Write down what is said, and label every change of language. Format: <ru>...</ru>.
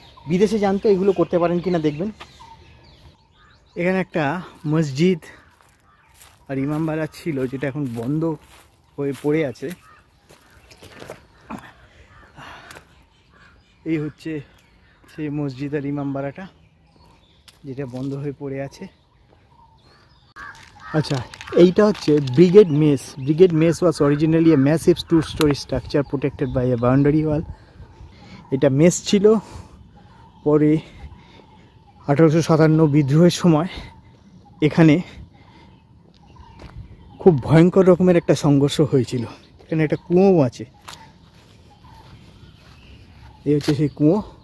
<bn>বিদেশে জানতো এগুলো করতে পারেন কিনা দেখবেন। এখানে একটা মসজিদ আর ইমামবাড়া ছিল, যেটা এখন বন্ধ হয়ে পড়ে আছে। এই হচ্ছে সেই মসজিদ আর ইমামবাড়াটা, যেটা বন্ধ হয়ে পড়ে আছে। আচ্ছা, এইটা হচ্ছে brigade mace.</bn> <en>Brigade mess was originally a massive 2-story structure protected by a boundary wall.</en> <bn>এটা মেস ছিল। পরে 1857 বিদ্রোহের সময় এখানে খুব ভয়ঙ্কর রকমের একটা সংঘর্ষ হয়েছিল। এখানে একটা কুঁয়ো আছে, এই হচ্ছে সেই কুঁয়ো।</bn>